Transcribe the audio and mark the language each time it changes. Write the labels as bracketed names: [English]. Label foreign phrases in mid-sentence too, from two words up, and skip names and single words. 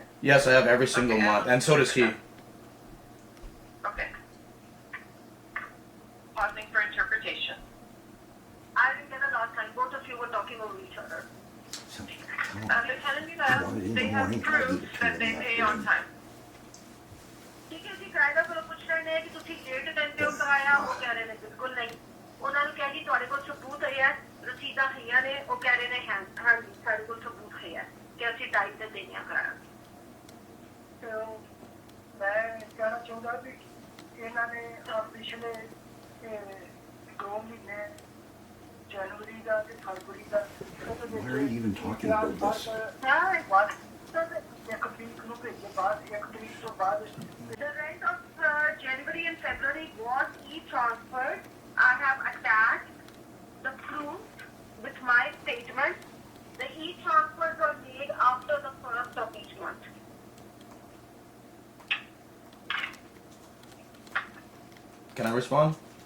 [English] Yes, I have every single Okay. month, and so does he. Okay. Pausing for interpretation. I didn't get a last time. Both of you were talking over each other. The tenant says they have proof that they pay on time. [Punjabi] ਠੀਕ ਹੈ ਜੀ ਕਿਰਾਏਦਾਰ ਕੋਲੋਂ ਪੁੱਛ ਰਹੇ ਨੇ ਕਿ ਤੁਸੀਂ ਲੇਟ ਟਾਈਮ ਤੇ ਕਰਾਇਆ ਉਹ ਕਹਿ ਰਹੇ ਨੇ ਬਿਲਕੁਲ ਨਹੀਂ ਉਹਨਾਂ ਨੂੰ ਕਿਹਾ ਜੀ ਤੁਹਾਡੇ ਕੋਲ ਸਬੂਤ ਹੈ ਰਸੀਦਾਂ ਹੈਗੀਆਂ ਨੇ ਉਹ ਕਹਿ ਰਹੇ ਨੇ ਹਾਂਜੀ ਸਾਡੇ ਕੋਲ ਸਬੂਤ ਹੈ ਕਿ ਅਸੀਂ ਟਾਈਮ ਤੇ ਦੇਣੀਆਂ ਕਰਾਇਆ ਤੇ ਮੈਂ ਕਹਿਣਾ ਚਾਹੁੰਦਾ ਵੀ ਇਹਨਾਂ ਨੇ ਪਿਛਲੇ 2 ਮਹੀਨੇ ਜਨਵਰੀ ਦਾ ਤੇ ਫਰਵਰੀ ਦਾ [English] Why are you even talking about this? [Punjabi] ਇੱਕ ਤਰੀਕ ਨੂੰ ਭੇਜੇ ਬਾਅਦ ਇੱਕ ਤਰੀਕ ਤੋਂ ਬਾਅਦ [English] The rent of January and February was e-transferred. I have attached the proof with my statement. The e-transfers were made after the 1st of each month. Can I respond?